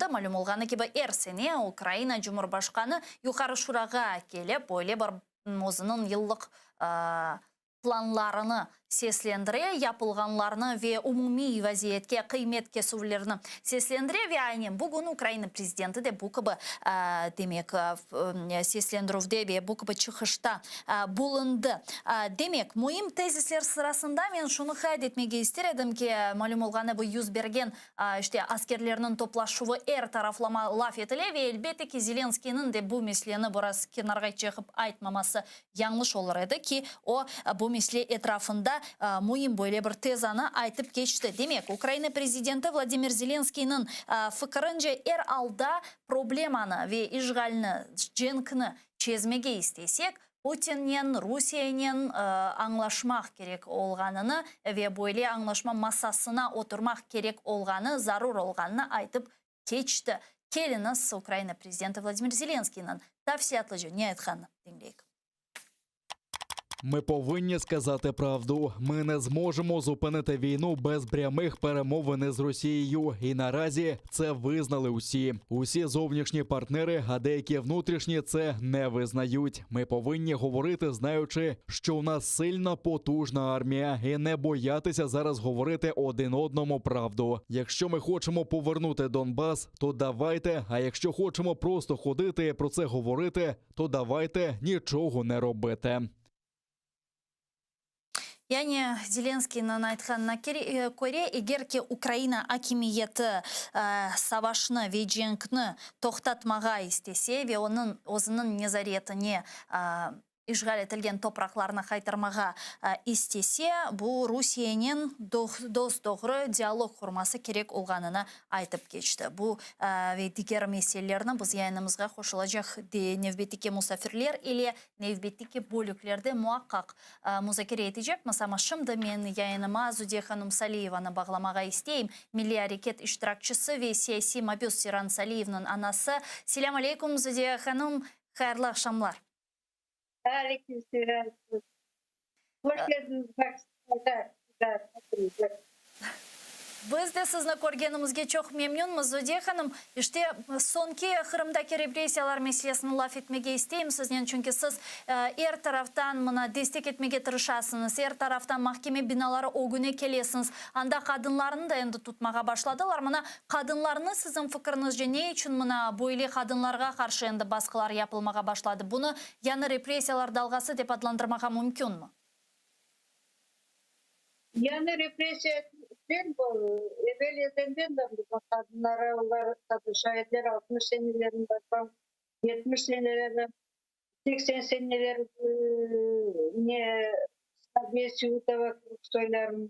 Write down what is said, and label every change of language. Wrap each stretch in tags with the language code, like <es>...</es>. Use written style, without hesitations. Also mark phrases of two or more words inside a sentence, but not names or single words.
<crh>Malum olğanı gibi sene Ukrayna Cumhurbaşkanı Yukarı Şuraga gelip böyle bir o'zining yıllık planlarını seslendire, yapılganlarını ve umumi vaziyetke, kıymet kesuvlerini seslendire ve aynen bugün Ukrayna prezidenti de bu gibi demek seslendiruvde ve bu gibi çıkışta bulundu. Demek, mühim tezisler sırasında ben şunu kaydetmege istedim ki malum olğanı bu yüz bergen işte askerlerinin toplaşıvı taraflama laf etile ve elbette ki Zelenskiy'nin de bu meseleni biraz kenarga çıkıp aytmaması yanlış olur edi ki o bu mesele etrafında mühim böyle bir tezanı aytıp geçti. Demek, Ukrayna prezidenti Vladimir Zelenskiy'nin fikrince alda problemanı ve işgalini, cenkini çözmege istesek, Putin'in, Rusya'nın anlaşmak gerek olganını ve böyle anlaşma masasına oturmak gerek olganı, zarur olganını aytıp geçti. Keliniz Ukrayna prezidenti Vladimir Zeленский'nin tavsiyatlıcı ne aytkanı dinleyik.</crh> <uk>Ми повинні сказати правду. Ми не зможемо зупинити війну без прямих перемовин з Росією. І наразі це визнали усі. Усі зовнішні партнери, а деякі внутрішні це не визнають. Ми повинні говорити, знаючи, що у нас сильна, потужна армія. І не боятися зараз говорити один одному правду. Якщо ми хочемо повернути Донбас, то давайте. А якщо хочемо просто ходити і про це говорити, то давайте нічого не робити.</uk> <crh>Yani Zelenskiy'nin aytkanına göre eğer ki Ukrayna hakimiyeti savaşını ve cenkini toxtatmağa istese ve onun özünün nezaretini işgal etilgen topraklarına kaytarmağa istese, bu Rusya'nın dost-doğru diyalog kurması gerek olganını aytıp geçti. Bu ve diğer meselelerini biz yayınımızga koşulacak nevbetteki musafirler ile nevbetteki bölüklerde muhakkak müzakere edecekmiz. Ama şimdi ben yayınıma Zudiye Hanım Saliyeva'nı bağlamağa isteyeyim. Milli Hareket iştirakçısı ve siyasi mabuz Siran Saliyeva'nın anası. Selam aleyküm Zudiye Hanım. Hayırlı akşamlar. Aleykümselam. Hoş geldiniz. Biz de sizni ko'rganimizga çok memnunmiz, Zudiye Hanım. İşte sonki Kırım'daki represiyalar meselesini laf etmege isteyim sizden. Çünkü siz taraftan buna destek etmege tırışasınız. Taraftan mahkeme binaları o güne kelesiniz. Anda kadınlarını da endi tutmağa başladılar. Buna kadınlarını sizin fikrinizce ne için buna böyle kadınlarga karşı endi baskılar yapılmağa başladı? Bunu yani represiyalar dalgası dep adlandırmağa mümkün mü? Yani represiya bu evveliyeden de bu kadınlara, kadın şahitler 60 senelerinde, 70 senelerinde, 80 senelerinde Sabiye Sivutova söylerim.</crh>